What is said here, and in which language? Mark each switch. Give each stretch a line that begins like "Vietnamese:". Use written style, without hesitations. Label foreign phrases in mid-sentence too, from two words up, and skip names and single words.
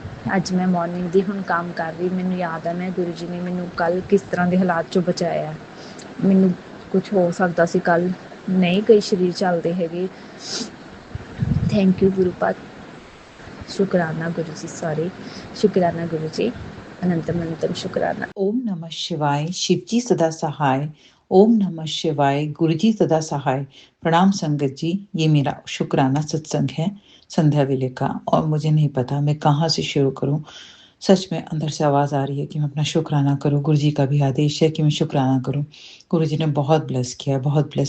Punjabi: ਅੱਜ ਮੈਂ ਮੋਰਨਿੰਗ ਦੀ ਹੁਣ ਕੰਮ ਕਰ ਰਹੀ, ਮੈਨੂੰ ਯਾਦ ਹੈ ਮੈਂ ਗੁਰੂ ਜੀ ਨੇ ਮੈਨੂੰ ਕੱਲ੍ਹ ਕਿਸ ਤਰ੍ਹਾਂ ਦੇ ਹਾਲਾਤ 'ਚੋਂ ਬਚਾਇਆ। ਮੈਨੂੰ ਕੁਛ ਹੋ ਸਕਦਾ ਸੀ ਕੱਲ੍ਹ, ਨਹੀਂ ਕਈ ਸਰੀਰ ਚੱਲਦੇ ਹੈਗੇ।
English: thank you
Punjabi: ਗੁਰੂ ਪਾ, ਸ਼ੁਕਰਾਨਾ ਗੁਰੂ ਜੀ, ਸੌਰੀ, ਸ਼ੁਕਰਾਨਾ ਗੁਰੂ ਜੀ, ਅਨੰਤਮ ਅਨੰਤਮ ਸ਼ੁਕਰਾਨਾ।
Sanskrit: ओम नमः शिवाय।
Hindi: शिव जी सदा सहाय।
Sanskrit: ओम नमः शिवाय।
Hindi: गुरु जी सदा सहाय। प्रणाम संगत जी, ये मेरा शुक्राना सत्संग है संध्या वेले का, और मुझे नहीं पता मैं कहाँ से शुरू करूं। सच में अंदर से आवाज आ रही है कि मैं अपना शुक्राना करूं। गुरु जी का भी आदेश है कि मैं शुक्राना करूं। गुरु जी ने बहुत ब्लेस किया, बहुत ब्लेस।